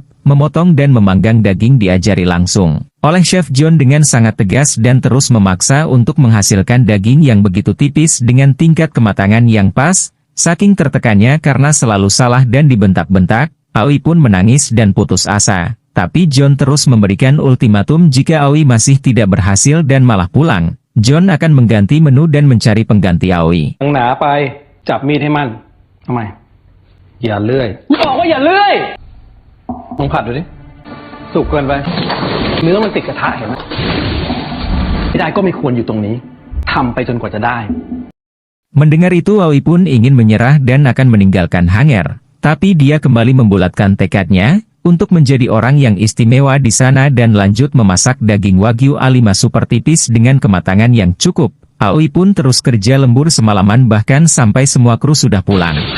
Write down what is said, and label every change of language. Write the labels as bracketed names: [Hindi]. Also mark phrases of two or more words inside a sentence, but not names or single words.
[Indonesian] Memotong dan memanggang daging diajari langsung oleh Chef John dengan sangat tegas dan terus memaksa untuk menghasilkan daging yang begitu tipis dengan tingkat kematangan yang pas. Saking tertekannya karena selalu salah dan dibentak-bentak, Aoi pun menangis dan putus asa. Tapi John terus memberikan ultimatum jika Aoi masih tidak berhasil dan malah pulang, John akan mengganti menu dan mencari pengganti Aoi. [Thai] หนาไปจับมีดให้มันทำไมอย่าเลื่อยบอกว่าอย่าเลื่อยลองผัดดูดิสุกเกินไปเนื้อมันติดกระทะเห็นไหมไม่ได้ก็ไม่ควรอยู่ตรงนี้ทำไปจนกว่าจะได้ [Indonesian] Mendengar itu Aoi pun ingin menyerah dan akan meninggalkan Hanger, tapi dia kembali membulatkan tekadnya untuk menjadi orang yang istimewa di sana dan lanjut memasak daging Wagyu A5 super tipis dengan kematangan yang cukup. Aoi pun terus kerja lembur semalaman bahkan sampai semua kru sudah pulang.